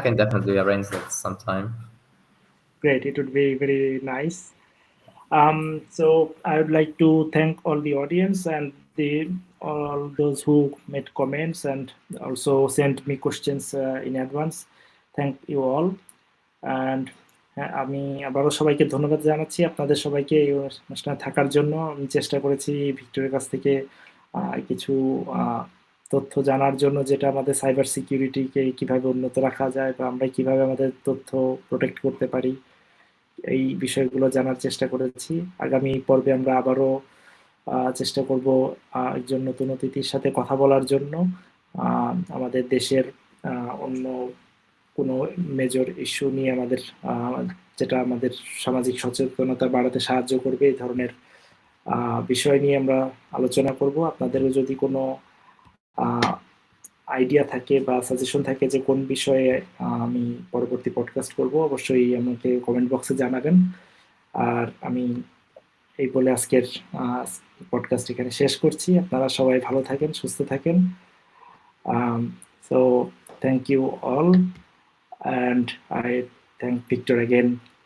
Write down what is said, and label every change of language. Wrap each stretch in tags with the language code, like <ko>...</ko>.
<en>can definitely arrange that sometime. Great, it would be very nice. So I would like to thank all the audience and the all those who made comments and also sent me questions in advance. Thank you all.</en> <bn>And আমি আবারও সবাইকে ধন্যবাদ জানাচ্ছি আপনাদের সবাইকে এই অনুষ্ঠানে থাকার জন্য। আমি চেষ্টা করেছি ভিক্টরের কাছ থেকে কিছু আহ, তথ্য জানার জন্য, যেটা আমাদের সাইবার সিকিউরিটিকে কিভাবে উন্নত রাখা যায় বা আমরা কিভাবে আমাদের তথ্য প্রোটেক্ট করতে পারি, এই বিষয়গুলো জানার চেষ্টা করেছি। আগামী পর্বে আমরা আবারও চেষ্টা করব একজন নতুন অতিথির সাথে কথা বলার জন্য, আমাদের দেশের অন্য কোনো মেজর ইস্যু নিয়ে আমাদের যেটা আমাদের সামাজিক সচেতনতা বাড়াতে সাহায্য করবে, এই ধরনের বিষয় নিয়ে আমরা আলোচনা করব। আপনাদেরও যদি কোনো আইডিয়া থাকে বা সাজেশন থাকে যে কোন বিষয়ে আমি পরবর্তী পডকাস্ট করব, অবশ্যই আমাকে কমেন্ট বক্সে জানাবেন। আর আমি এই বলে আজকের পডকাস্ট এখানে শেষ করছি। আপনারা সবাই ভালো থাকেন, সুস্থ থাকেন।</bn> <en>So thank you all, and I thank Victor again.</en>